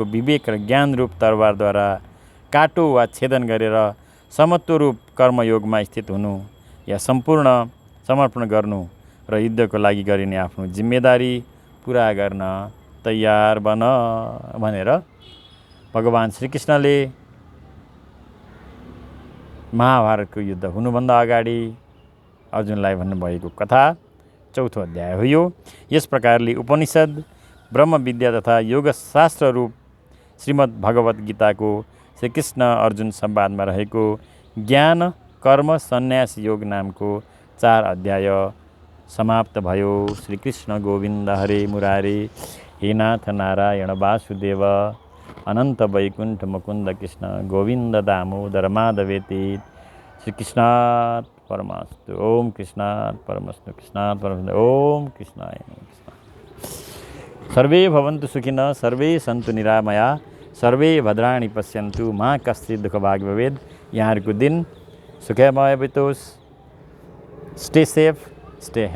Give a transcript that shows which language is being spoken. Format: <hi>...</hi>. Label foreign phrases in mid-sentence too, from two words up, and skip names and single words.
<ne>विवेक र ज्ञानरूप तरवारद्वारा काटो वा छेदन गरेर समत्वरूप कर्मयोगमा स्थित हुनु या सम्पूर्ण समर्पण गर्नु र युद्धको लागि गरिने आफ्नो जिम्मेदारी पुरा गर्न तयार बन भनेर भगवान् श्रीकृष्णले महाभारतको युद्ध हुनुभन्दा अगाडि अर्जुनलाई भन्नुभएको कथा चौथो अध्याय हो यो। यस प्रकारले उपनिषद, ब्रह्मविद्या तथा योगशास्त्र रूप श्रीमद् भगवत गीताको श्रीकृष्ण अर्जुन संवादमा रहेको ज्ञान कर्म सन्यास योग नामको 4 अध्याय समाप्त भयो।</ne> <sa>श्रीकृष्ण गोविन्द हरे मुरारे, हे नाथ नारायण वासुदेव, अनन्त वैकुण्ठ मुकुन्द कृष्ण गोविन्द दामोदर माधवेति। श्रीकृष्णात् परमस्तु। ओम कृष्णात् परमस्तु। कृष्णात् परमस्तु। ओम कृष्णाय नमः। सर्वे भवन्तु सुखिनः, सर्वे सन्तु निरामया, सर्वे भद्राणि पश्यन्तु, मा कश्चित् दुःखभाग् भवेत्।</sa> <ne>यहाँहरूको दिन सुखमय बितोस्।</ne> <en>stay safe, stay</en>